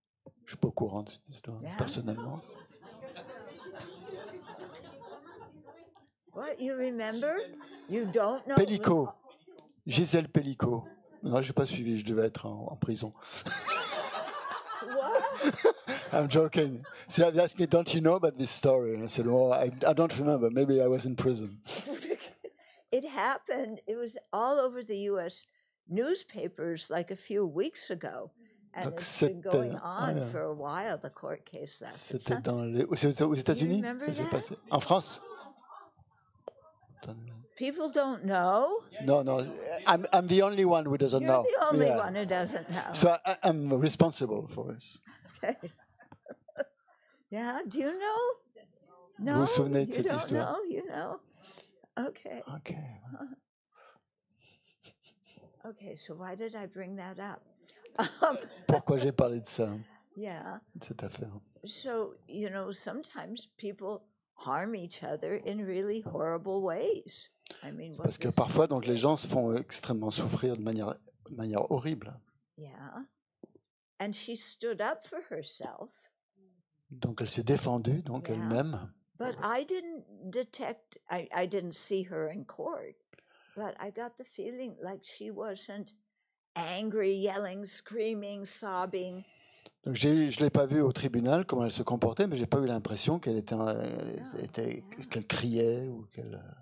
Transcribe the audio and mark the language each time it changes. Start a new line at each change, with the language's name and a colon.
French: Je ne suis pas au courant de cette histoire, personnellement.
English: What, you remember? You don't know? Pellico. Gisèle Pellico.
French: Non, je n'ai pas suivi, je devais être en prison.
English: What? I'm joking. So you asked me, don't you know about this story? I said, well, I don't remember. Maybe I was in prison. It happened. It was all over the U.S. newspapers like a few weeks ago. And
French: Donc
English: it's been going on yeah. for a while, the court case.
French: C'était aux États-Unis? Ça s'est passé. En France?
English: People don't know. No, I'm the only one who doesn't know. You're the only one who doesn't know. So I'm responsible for this. Okay. Yeah, do you know? No,
French: Vous vous souvenez de
English: you
French: cette
English: don't
French: histoire?
English: know, you know. Okay. Okay. Okay, so why did I bring that up?
French: Pourquoi j'ai parlé de ça,
English: Yeah.
French: de cette affaire?
English: So, you know, sometimes people harm each other in really horrible ways. I mean,
French: Parce que parfois, donc, les gens se font extrêmement souffrir de manière horrible.
English: Yeah. And she stood up for herself.
French: Donc, elle s'est défendue, donc elle-même.
English: But I didn't detect, I didn't see her in court, but I got the feeling like she wasn't angry, yelling, screaming, sobbing.
French: Donc, je ne l'ai pas vue au tribunal, comment elle se comportait, mais je n'ai pas eu l'impression qu'elle qu'elle criait ou qu'elle...